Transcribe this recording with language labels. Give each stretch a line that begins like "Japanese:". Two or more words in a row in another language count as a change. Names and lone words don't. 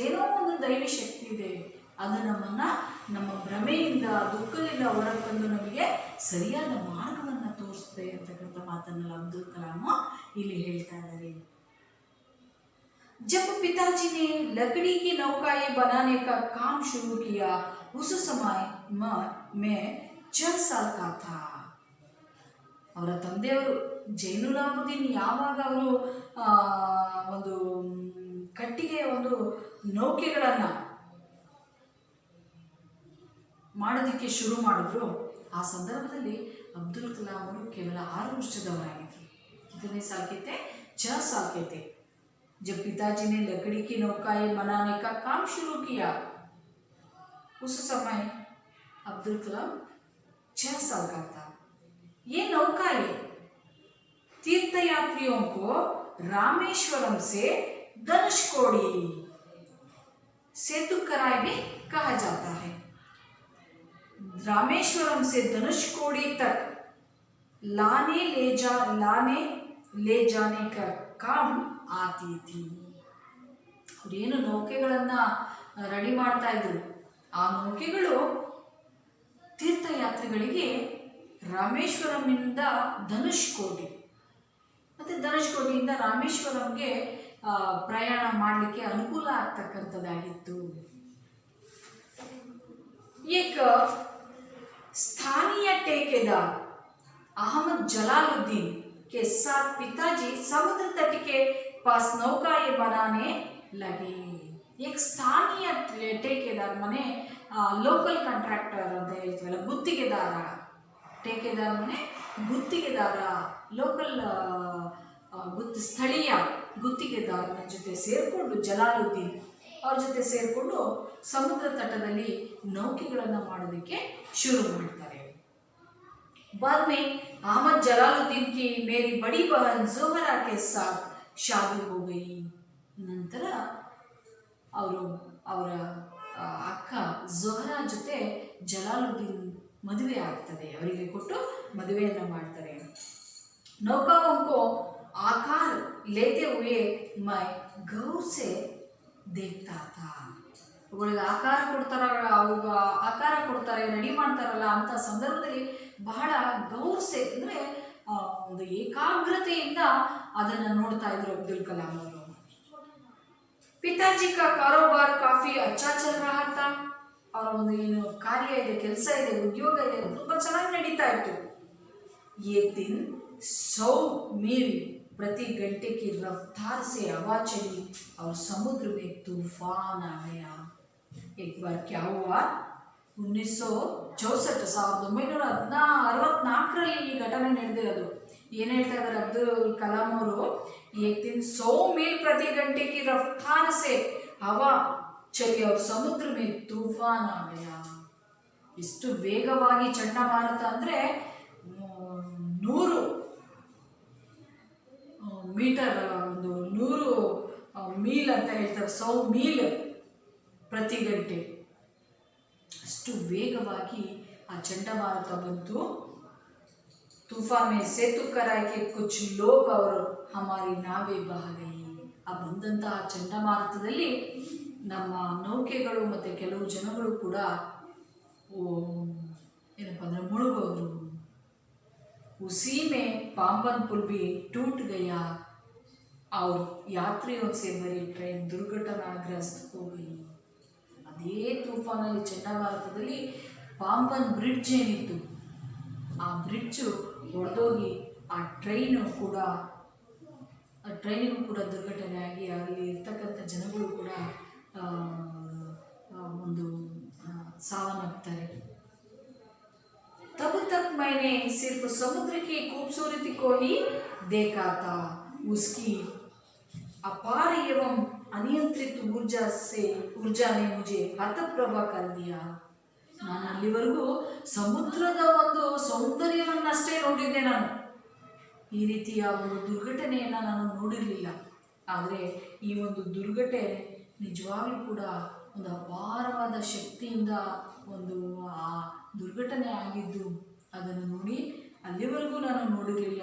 Kannada: ಏನೋ ಒಂದು ದೈವಿ ಶಕ್ತಿ ಇದೆ, ಅದು ನಮ್ಮನ್ನು ನಮ್ಮ ಭ್ರಮೆಯಿಂದ, ದುಃಖದಿಂದ ಹೊರಗೆ ತಂದು ನಮಗೆ ಸರಿಯಾದ ಮಾರ್ಗವನ್ನು ತೋರಿಸುತ್ತೆ ಅಂತಕ್ಕಂಥ ಮಾತನ್ನು ಅಬ್ದುಲ್ ಕಲಾಂ ಇಲ್ಲಿ ಹೇಳ್ತಾ ಇದ್ದಾರೆ.
Hindi: जब पिताजी ने लकड़ी की नौकाएं बनाने का काम शुरू किया, उस समय मैं 4 साल का था.
Kannada: ಅವರ ತಂದೆಯವರು ಜೈನುಲಾಬುದ್ದೀನ್ ಯಾವಾಗ ಅವರು ಒಂದು ಕಟ್ಟಿಗೆ ಒಂದು ನೌಕೆಗಳನ್ನು ಮಾಡೋದಕ್ಕೆ ಶುರು ಮಾಡಿದ್ರು, ಆ ಸಂದರ್ಭದಲ್ಲಿ ಅಬ್ದುಲ್ ಕಲಾಂ ಅವರು ಕೇವಲ 6 ವರ್ಷದವರಾಗಿದ್ದರು.
Hindi: कितने साल के थे? 6 साल के थे. जब पिताजी ने लकड़ी की नौकाएं बनाने का काम शुरू किया, उस समय अब्दुल कलाम 6 साल का था. ये नौकाएं तीर्थयात्रियों को रामेश्वरम से धनुषकोडी सेतुकराई भी कहा जाता है. रामेश्वरम से धनुषकोडी तक लाने ले जाने का काम आती थी.
Kannada: ಅವರೇನು ನೌಕೆಗಳನ್ನು ರೆಡಿ ಮಾಡ್ತಾ ಇದ್ರು, ಆ ನೌಕೆಗಳು ತೀರ್ಥಯಾತ್ರಿಗಳಿಗೆ ರಾಮೇಶ್ವರಂನಿಂದ ಧನುಷ್ಕೋಡಿ ಮತ್ತು ಧನುಷ್ಕೋಡಿಯಿಂದ ರಾಮೇಶ್ವರಂಗೆ ಪ್ರಯಾಣ ಮಾಡಲಿಕ್ಕೆ ಅನುಕೂಲ ಆಗ್ತಕ್ಕಂಥದ್ದಾಗಿತ್ತು.
Hindi: एक स्थानीय ठेकेदार अहमद जलालुद्दीन के साथ पिताजी समुद्र तट के पास नौकाएं बनाने लगे. एक स्थानीय ठेकेदार मने
English: local contractor
Kannada: ಅಂತ ಹೇಳ್ತೀವಲ್ಲ, ಗುತ್ತಿಗೆದಾರ. ठेकेदार ಮನೆ ಗುತ್ತಿಗೆದಾರ, ಲೋಕಲ್ ಸ್ಥಳೀಯ ಗುತ್ತಿಗೆದಾರನ ಜೊತೆ ಸೇರಿಕೊಂಡು ಜಲಾಲುದ್ದೀನ್ ಅವ್ರ ಜೊತೆ ಸೇರಿಕೊಂಡು ಸಮುದ್ರ ತಟದಲ್ಲಿ ನೌಕೆಗಳನ್ನು ಮಾಡೋದಕ್ಕೆ ಶುರು ಮಾಡ್ತಾರೆ.
Hindi: बाद में अहमद जलालुद्दीन की मेरी बड़ी बहन जोहरा के साथ शादी हो गई.
Kannada: ನಂತರ ಅವರು ಅವರ ಅಕ್ಕ ಜೋಹರಾ ಜೊತೆ ಜಲಾಲುದ್ದೀನ್ ಮದುವೆ ಆಗ್ತದೆ, ಅವರಿಗೆ ಕೊಟ್ಟು ಮದುವೆಯನ್ನು ಮಾಡ್ತಾರೆ.
Hindi: नौकाओं को आकार लेते हुए मैं गौर से देखता था.
Kannada: ಅವುಗಳಿಗೆ ಆಕಾರ ಕೊಡ್ತಾರೆ, ರೆಡಿ ಮಾಡ್ತಾರಲ್ಲ ಅಂತ ಸಂದರ್ಭದಲ್ಲಿ ಬಹಳ ಗೌರ್ಸೆ ಅಂದರೆ ಒಂದು ಏಕಾಗ್ರತೆಯಿಂದ ಅದನ್ನು ನೋಡ್ತಾ ಇದ್ರು ಅಬ್ದುಲ್ ಕಲಾಂ ಅವರು.
Hindi: पिताजी का कारोबार काफ़ी अच्छा चल रहा था.
Kannada: ಅವರ ಒಂದು ಏನು ಕಾರ್ಯ ಇದೆ, ಕೆಲಸ ಇದೆ, ಉದ್ಯೋಗ ಇದೆ, ತುಂಬ ಚೆನ್ನಾಗಿ ನಡೀತಾ ಇತ್ತು.
Hindi: एक दिन 100 मील प्रति घंटे की रफ्तार से हवा चली और समुद्र में तूफान आ गया. एक बार क्या हुआ, 1964
Kannada: ಈ ಘಟನೆ ನಡೆದಿರೋದು. ಏನು ಹೇಳ್ತಾ ಇದ್ದಾರೆ ಅಬ್ದುಲ್ ಕಲಾಂ ಅವರು,
Hindi: एक दिन 100 मील प्रति घंटे की रफ्तार से हवा चली और समुद्र में तूफान आ गया.
Kannada: ಎಷ್ಟು ವೇಗವಾಗಿ ಚಂಡಮಾರುತ ಅಂದರೆ 100 ಮೀಟರ್, ಒಂದು 100 ಮೀಲ್ ಅಂತ ಹೇಳ್ತಾರೆ, 100 ಮೀಲ್ ಪ್ರತಿ ಗಂಟೆ, ಅಷ್ಟು ವೇಗವಾಗಿ ಆ ಚಂಡಮಾರುತ ಬಂತು.
Hindi: तूफान में सेतु कराई के कुछ लोग और हमारी नावें बह गई.
Kannada: ಆ ಬಂದಂತಹ ಚಂಡಮಾರುತದಲ್ಲಿ ನಮ್ಮ ನೌಕೆಗಳು ಮತ್ತು ಕೆಲವು ಜನಗಳು ಕೂಡ ಏನಪ್ಪ ಅಂದರೆ ಮುಳುಗೋದ್ರು.
Hindi: उसी में पाम्बन पुल भी टूट गया और यात्रियों से भरी ट्रेन दुर्घटनाग्रस्त हो गई.
Kannada: ಅದೇ ತೂಫಾನಲ್ಲಿ ಚಂಡಮಾರುತದಲ್ಲಿ ಪಾಂಬನ್ ಬ್ರಿಡ್ಜ್ ಏನಿತ್ತು ಆ ಬ್ರಿಡ್ಜು ಒಡೆದೋಗಿ ಆ ಟ್ರೈನಿಗೂ ಕೂಡ ದುರ್ಘಟನೆ ಆಗಿ ಅಲ್ಲಿ ಇರ್ತಕ್ಕಂಥ ಜನಗಳು ಕೂಡ ಒಂದು ಸಾವನ್ನಪ್ತಾರೆ.
Hindi: तब तक मैंने सिर्फ समुद्र की खूबसूरती को ही देखा था. उसकी अपार एवं अनियंत्रित ऊर्जा ने मुझे हतप्रभा कर दिया.
Kannada: ನಾನು ಅಲ್ಲಿವರೆಗೂ ಸಮುದ್ರದ ಒಂದು ಸೌಂದರ್ಯವನ್ನಷ್ಟೇ ನೋಡಿದ್ದೆ. ನಾನು ಈ ರೀತಿಯ ಒಂದು ದುರ್ಘಟನೆಯನ್ನು ನಾನು ನೋಡಿರಲಿಲ್ಲ. ಆದರೆ ಈ ಒಂದು ದುರ್ಘಟನೆ ನಿಜವಾಗ್ಲೂ ಕೂಡ ಒಂದು ಅಪಾರವಾದ ಶಕ್ತಿಯಿಂದ ಒಂದು ಆ ದುರ್ಘಟನೆ ಆಗಿದ್ದು ಅದನ್ನು ನೋಡಿ ಅಲ್ಲಿವರೆಗೂ ನಾನು ನೋಡಿರಲಿಲ್ಲ.